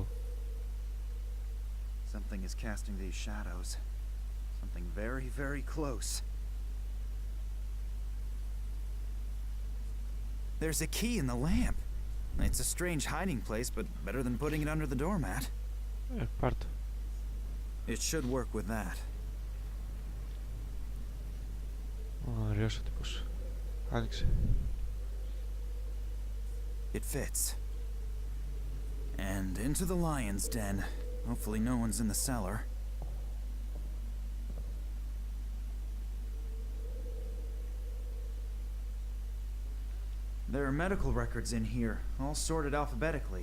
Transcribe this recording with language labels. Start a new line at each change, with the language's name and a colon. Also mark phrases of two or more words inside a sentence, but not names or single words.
English: Something is casting these shadows. Something very, very close. There's a key in the lamp. It's a strange hiding place, but better than putting it under the doormat.
Greek: Πάρ' το.
English: It should work with that.
Greek: Ωραίος ο τύπος. Άνοιξε.
English: It fits. And into the lion's den. Hopefully no one's in the cellar. There are medical records in here, all sorted alphabetically.